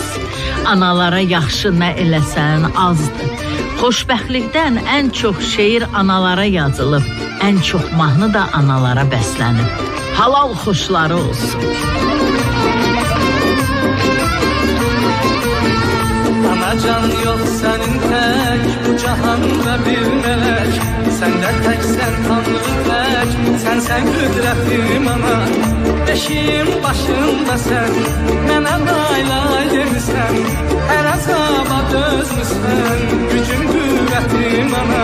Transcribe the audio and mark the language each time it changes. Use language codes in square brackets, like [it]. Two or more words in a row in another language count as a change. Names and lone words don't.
[az] Analara yaxşı nə eləsən azdır. Xoşbəxtlikdən ən çox şeir analara yazılıb, ən çox mahnı da analara bəslənib. Halal xoşları olsun. [tr] Anacan yok senin tek, bu cahanda bir melek. Sen de teksen tanrı tek, sen kudretim ana. Beşiğin başında sen, [az] mənə laylay demişsən. [tr] Her azaba dözmüşsən, gücün kuvvetim ana.